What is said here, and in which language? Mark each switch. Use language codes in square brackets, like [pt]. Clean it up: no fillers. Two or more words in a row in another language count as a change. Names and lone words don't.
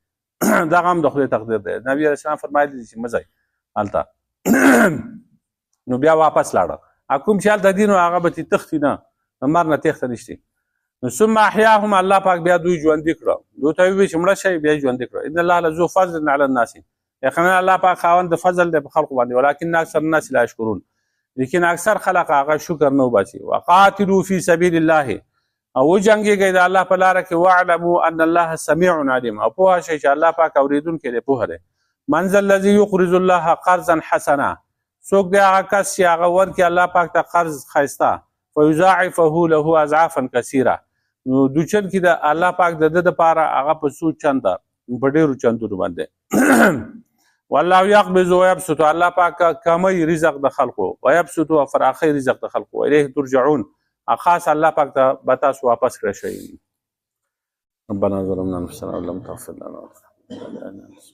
[ps] دغه هم د خدای تقدیر دی. نبي [ar] علیه السلام [ps] فرمایلي دي چې مه ځئ هلته. نو بیا واپس لاړه. کوم چې هلته دي نو هغه به ترې تښتي نه، د مرګ نه تېښته نشته. نو [ar] ثم احیاهم، [ps] الله پاک بیا دوی ژوندي کړه. دوی ته وویل چې مړه شئ، بیا یې ژوندي کړه. [ar] ان الله لذو فضل علی الناس، [ps] یقینا الله پاک خاوند د فضل دی په خلقو باندې، [ar] ولکن اکثر الناس لا یشکرون، [ps] لیکن اکثر خلق هغه شکر نه وباسي. [ar] وقاتلوا فی سبیل الله، [ps] او وجنګېږئ د الله په لاره کې. [ar] واعلموا ان الله سمیع علیم، [ps] او پوه شئ چې الله پاک اورېدونکی دی، پوهه دی. [ar] من ذا الذي يقرض الله قرضا حسنا، [ps] څوک دی هغه کس چې هغه ورکړي الله پاک ته قرض ښایسته، [ar] فیضاعفه له اضعافا کثیره، [ps] نو دوچن کې د الله پاک د ده دپاره هغه په څو چنده په ډېرو چندونو باندې. [ar] والله یقبض ویبسط، [ps] الله پاک کمی رزق د خلقو، ویبسط او فراخی رزق د خلقو، [ar] الیه ترجعون، [ps] خاص الله پاک ته به تاسو واپس کړی شئ. [ar] ربنا ظلمنا انفسنا ولم تغفر لنا